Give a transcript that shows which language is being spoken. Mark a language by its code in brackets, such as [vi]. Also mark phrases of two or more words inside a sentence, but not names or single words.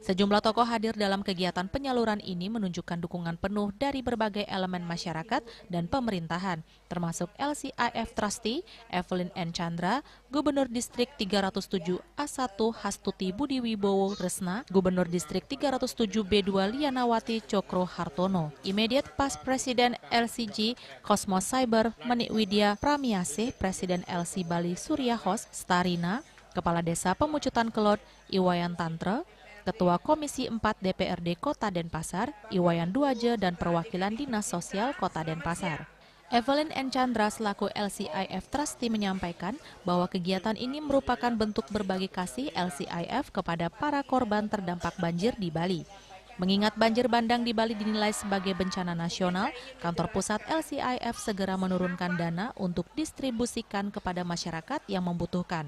[id] Sejumlah tokoh hadir dalam kegiatan penyaluran ini menunjukkan dukungan penuh dari berbagai elemen masyarakat dan pemerintahan, termasuk LCIF Trustee, Evelyn N. Chandra, Gubernur Distrik 307 A1 Hastuti Budi Wibowo Resna, Gubernur Distrik 307 B2 Lianawati Cokro Hartono, [en] Immediate Past [id] Presiden LCG Cosmos Cyber Menik Widya Pramiase, Presiden LC Bali Suryahos Starina, Kepala Desa Pemucutan Kelot Iwayan Tantra, Ketua Komisi 4 DPRD Kota Denpasar, Iwayan Duaje, dan perwakilan Dinas Sosial Kota Denpasar. Evelyn N. Chandra selaku LCIF Trustee menyampaikan bahwa kegiatan ini merupakan bentuk berbagi kasih LCIF kepada para korban terdampak banjir di Bali. Mengingat banjir bandang di Bali dinilai sebagai bencana nasional, kantor pusat LCIF segera menurunkan dana untuk distribusikan kepada masyarakat yang membutuhkan.